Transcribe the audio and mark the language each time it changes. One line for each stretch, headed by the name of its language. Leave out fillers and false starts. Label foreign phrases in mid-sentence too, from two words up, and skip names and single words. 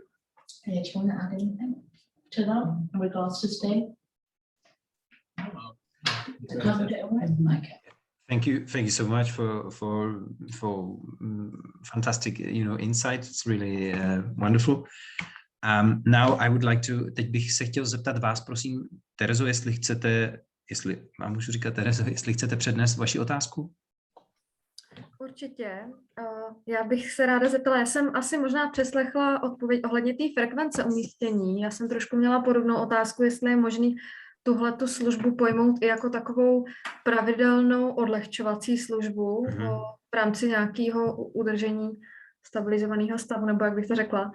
English: Do you want to add anything to that in regards to stay? Okay. Thank you so much for fantastic insights. It's really wonderful. Now I would like to,
Czech: teď bych se chtěl zeptat vás, prosím, Terezo, jestli vám můžu říkat, Terezo, jestli chcete přednést vaši otázku? Určitě. Já bych se ráda zeptala, já jsem asi možná přeslechla odpověď ohledně té frekvence umístění. Já jsem trošku měla podobnou otázku, jestli je možný tuhletu službu pojmout i jako takovou pravidelnou odlehčovací službu v rámci nějakého udržení stabilizovaného stavu, nebo jak bych to řekla.